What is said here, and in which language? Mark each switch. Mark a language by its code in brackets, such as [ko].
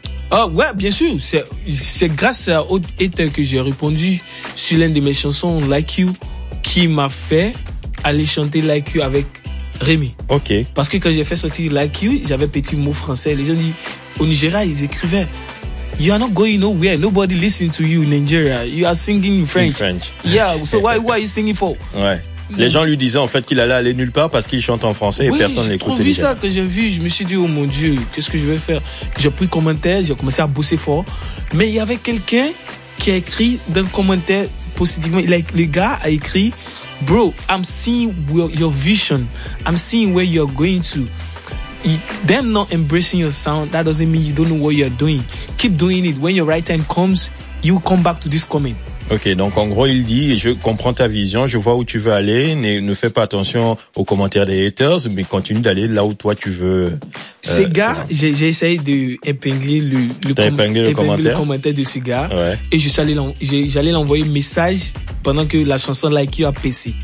[fr] Ah, ouais, bien sûr. C'est grâce aux haters que j'ai répondu sur l'une de mes chansons, Like You, qui m'a fait aller chanter Like You avec Rémi. Ok. Parce que quand j'ai fait sortir Like You, j'avais petit mot français. Les gens disent, au Nigeria, ils écrivaient. [en] You are not going nowhere. Nobody listen to you in Nigeria. You are singing in French. In French. Yeah. So why are you singing for? [fr] Ouais. Les gens lui disaient en fait qu'il allait aller nulle part parce qu'il chante en français et personne l'écoutait. J'ai vu ça que j'ai vu. Je me suis dit oh mon Dieu, qu'est-ce que je vais faire? J'ai pris commentaire. J'ai commencé à bosser fort. Mais il y avait quelqu'un qui a écrit d'un commentaire positivement. Le gars a écrit, [en] bro, I'm seeing your vision. I'm seeing where you're going to. Them not embracing your sound, that doesn't mean you don't know what you're doing. Keep doing it. When your right time comes, you come back to this comment. [fr] Ok, donc en gros, il dit, je comprends ta vision, je vois où tu veux aller, ne fais pas attention aux commentaires des haters, mais continue d'aller là où toi tu veux. Ce gars, j'ai essayé d'épingler le commentaire de ce gars. Ouais. Et j'allais l'envoyer un message pendant que la chanson Like You a passé.